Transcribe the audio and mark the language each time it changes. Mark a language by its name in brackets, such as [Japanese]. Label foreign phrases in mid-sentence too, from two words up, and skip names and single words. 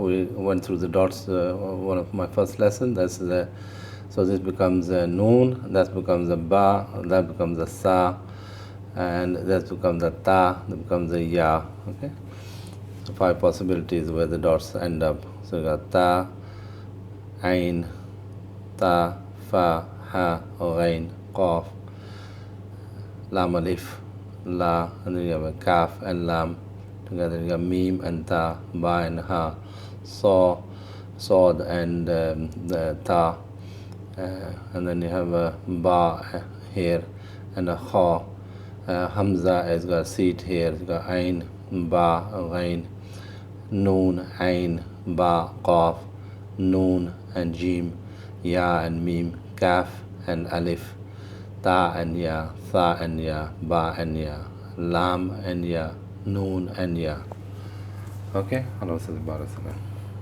[English] We went through the dots one of my first lesson. That's the, so this becomes a noon, that becomes a ba, that becomes a sa, and that becomes a ta, that becomes a ya. Okay, so 5 possibilities where the dots end up. So you got ta, ain, ta, fa, ha, ghain, qaf, lam alif, la, and then you have a kaf and lam. Together you have mim and ta, ba and ha, sa, sod and the ta, and then you have a ba here and a ha. Hamza has got a seat here, it's got ain, ba, ghain, noon, ain, ba, qaf, noon and jim, ya and mim, kaf and alif, ta and ya, tha and ya, ba and ya. lam and ya, noon and ya. Okay? [Arabic] الله سبحانه وتعالى.